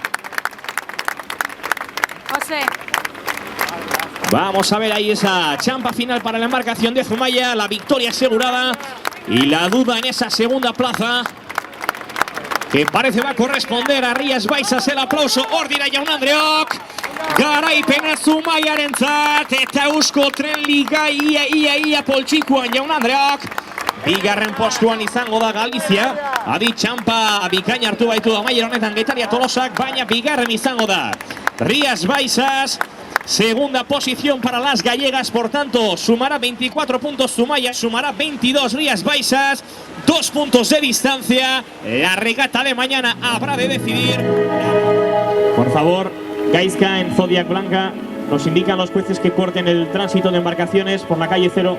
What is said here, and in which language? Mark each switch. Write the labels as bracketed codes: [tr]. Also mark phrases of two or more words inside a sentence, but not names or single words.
[es] Vamos a ver ahí esa champa final para la embarcación de Zumaia. La victoria asegurada y la duda en esa segunda plaza, que parece va a corresponder a Rías Baixas. El aplauso [eu] ordira Jaun Andreok. Garaipena Zumaiarentzat eta Euskotren Liga ia poltsikuan Jaun Andreok. Bigarren postuan izango da Galizia. Adi txampa bikaina hartu baitu amaiera honetan Getaria Tolosak, baina bigarren izango da Rías Baixas. [es] Segunda posición para las gallegas, por tanto, sumará 24 puntos Zumaia, sumará 22 Rías Baixas, 2 puntos de distancia. La regata de mañana habrá de decidir. Por favor, Gaizka en Zodiac Blanca, nos indican los jueces que corten el tránsito de embarcaciones por la calle 0.